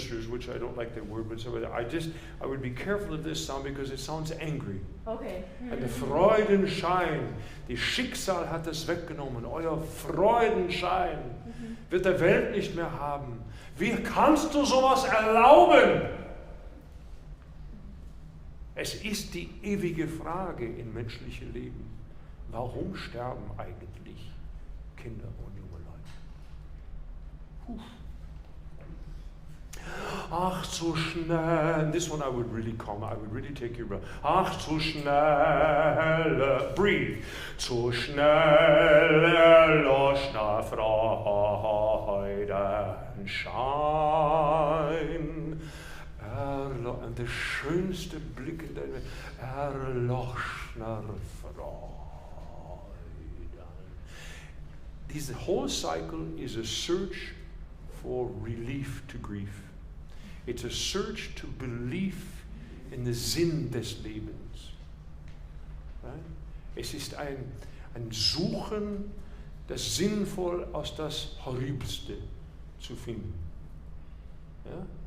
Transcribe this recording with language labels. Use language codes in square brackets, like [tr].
[en] Which I don't like that word, but I would be careful of this sound because it sounds angry. Okay. [de] And der Freudenschein, die Schicksal hat es weggenommen. Euer Freudenschein wird der Welt nicht mehr haben. Wie kannst du sowas erlauben? Es ist die ewige Frage im menschlichen Leben. Warum sterben eigentlich? Kinder und junge Leute. Ach, so schnell. [en] This one I would really take your breath. [de] Ach, so schnell. [en] Breathe. [de] So schnell erloschner Freudenschein. Und der schönste Blick in der Welt. Erloschner Freuden. [en] This whole cycle is a search for relief to grief. It's a search to believe in the [de] Sinn des Lebens. Es ist ein Suchen, das sinnvoll aus das Horribelste zu finden. Ja?